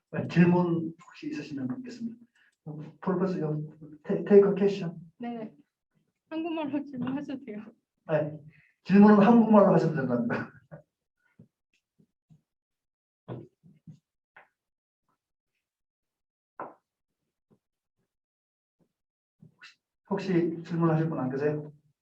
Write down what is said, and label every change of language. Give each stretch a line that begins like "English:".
Korean: 질문 혹시 있으시면 묻겠습니다.
English: Professor, take a question.
Korean: 네, 한국말로 질문하셔도 돼요. 네, 질문은 한국말로 하시면 된답니다. 혹시 질문하실 분 안 계세요?